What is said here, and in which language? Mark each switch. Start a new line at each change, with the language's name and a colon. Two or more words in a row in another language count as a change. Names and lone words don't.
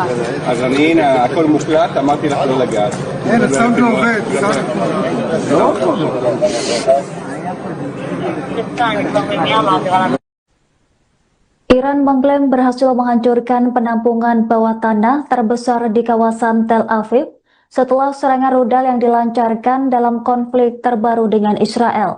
Hebrew: אז הנה, הכל מוקלט, אמרתי לך לא לגעת. אין, הסאונד לא עובד. לא יכול.
Indonesian: Iran mengklaim berhasil menghancurkan penampungan bawah tanah terbesar di kawasan Tel Aviv setelah serangan rudal yang dilancarkan dalam konflik terbaru dengan Israel.